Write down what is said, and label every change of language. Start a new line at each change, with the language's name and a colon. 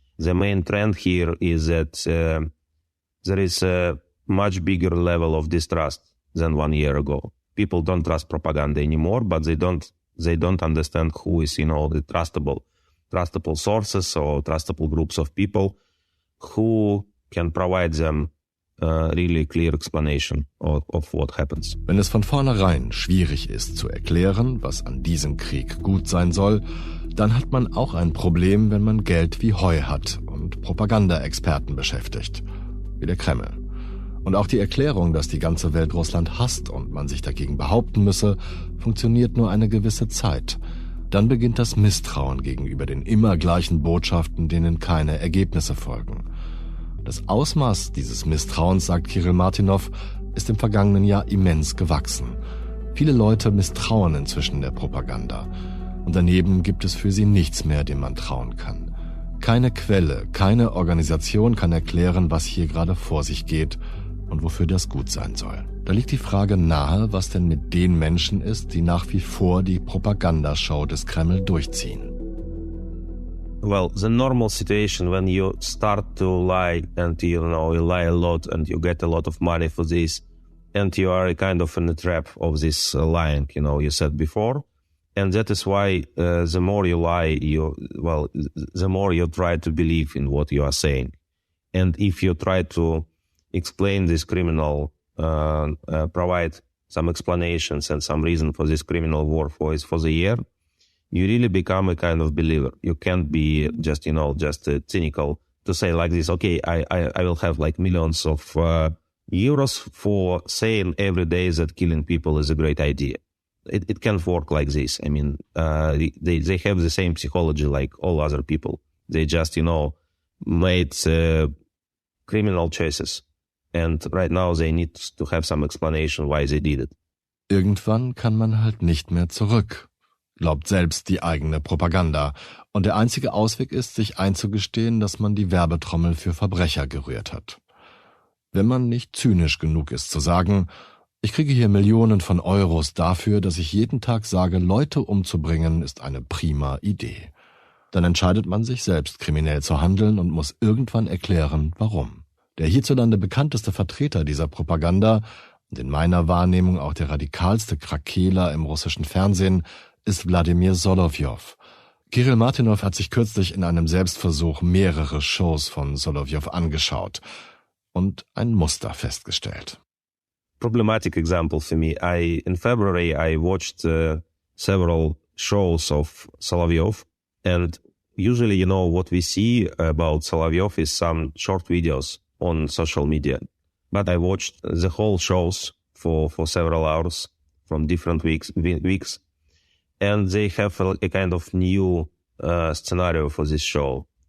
English: The main trend here is that there is a much bigger level of distrust than 1 year ago. People don't trust propaganda anymore, but they don't understand who is, the trustable sources or trustable groups of people who can provide them really clear explanation of what happens.
German: Wenn es von vornherein schwierig ist zu erklären, was an diesem Krieg gut sein soll, dann hat man auch ein Problem, wenn man Geld wie Heu hat und Propagandaexperten beschäftigt, wie der Kreml. Und auch die Erklärung, dass die ganze Welt Russland hasst und man sich dagegen behaupten müsse, funktioniert nur eine gewisse Zeit. Dann beginnt das Misstrauen gegenüber den immer gleichen Botschaften, denen keine Ergebnisse folgen. Das Ausmaß dieses Misstrauens, sagt Kirill Martynov, ist im vergangenen Jahr immens gewachsen. Viele Leute misstrauen inzwischen der Propaganda. Und daneben gibt es für sie nichts mehr, dem man trauen kann. Keine Quelle, keine Organisation kann erklären, was hier gerade vor sich geht und wofür das gut sein soll. Da liegt die Frage nahe, was denn mit den Menschen ist, die nach wie vor die Propagandashow des Kreml durchziehen.
English: Well, the normal situation when you start to lie and you lie a lot and you get a lot of money for this and you are kind of in the trap of this lying, you said before. And that is why the more you lie, the more you try to believe in what you are saying. And if you try to explain this criminal, provide some explanations and some reason for this criminal war for the year, you really become a kind of believer. You can't be just cynical to say like this, okay, I will have like millions of euros for saying every day that killing people is a great idea. It can't work like this. I mean, they have the same psychology like all other people. They just, made criminal choices. And right now they need to have some explanation why they did it.
German: Irgendwann kann man halt nicht mehr zurück. glaubt selbst die eigene Propaganda. Und der einzige Ausweg ist, sich einzugestehen, dass man die Werbetrommel für Verbrecher gerührt hat. Wenn man nicht zynisch genug ist zu sagen, ich kriege hier Millionen von Euros dafür, dass ich jeden Tag sage, Leute umzubringen, ist eine prima Idee. Dann entscheidet man sich selbst, kriminell zu handeln und muss irgendwann erklären, warum. Der hierzulande bekannteste Vertreter dieser Propaganda und in meiner Wahrnehmung auch der radikalste Krakeler im russischen Fernsehen ist Wladimir Solowjow. Kirill Martynov hat sich kürzlich in einem Selbstversuch mehrere Shows von Solowjow angeschaut und ein Muster festgestellt.
English: Problematic example for me. In February, I watched several shows of Solowjow, and usually, what we see about Solowjow is some short videos on social media. But I watched the whole shows for several hours from different weeks, and they have a kind of new scenario for this show.